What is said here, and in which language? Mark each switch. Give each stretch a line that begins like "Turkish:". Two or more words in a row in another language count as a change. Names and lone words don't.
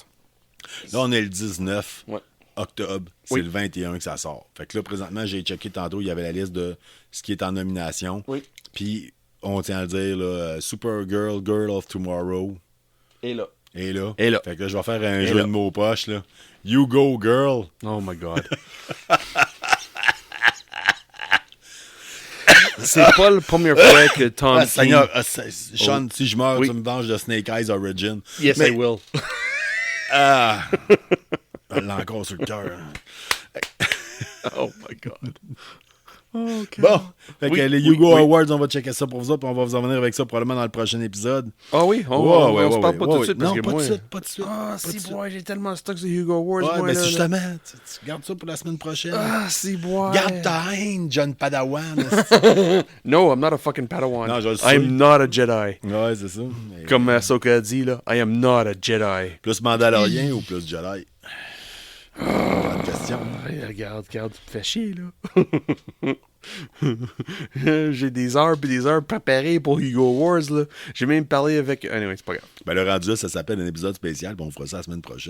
French: Là, on est le 19 Ouais. octobre. C'est Oui. le 21 que ça sort. Fait que là, présentement, j'ai checké tantôt, il y avait la liste de ce qui est en nomination. Oui. Puis, on tient à le dire, là, Supergirl, Girl of Tomorrow. Et là. Et là. Et là. Fait que là, je vais faire un Et jeu là. de mots poche, là.
English: You go, girl. Oh my God.
French: C'est pas la première fois que Tom King... Seigneur, Sean, si je meurs, Oui. tu me venges de Snake Eyes Origin.
English: Yes,
French: Mais-
English: I will.
French: Ah! Elle l'a encore sur le cœur.
English: Oh my God.
French: OK. Bon, fait Oui, que les oui, Hugo oui. Awards, on va checker ça pour vous autres, puis on va vous en venir avec ça probablement dans le prochain épisode. Ah oui? On se parle pas tout de suite. Non, parce que pas moi... de suite, pas de suite. Ah, pas de si, suite. boy, j'ai tellement stock de Hugo Awards, Ouais, moi, mais là, c'est là. justement, tu gardes ça pour la semaine prochaine. Ah, si, boy. Garde ta haine, John Padawan.
English: No, I'm not a fucking Padawan.
French: Non, je le sais.
English: I'm not a Jedi.
French: Ouais, c'est ça. Mais, Comme Ahsoka a dit, là,
English: I am not a Jedi.
French: plus Mandalorien ou plus Jedi? Grande question. Hey, regarde, tu me fais chier, là. J'ai des heures puis des heures préparées pour Hugo Awards, là. J'ai même parlé avec... Anyway, c'est pas grave. Ben, le rendu, là, ça s'appelle un épisode spécial, puis on fera ça la semaine prochaine.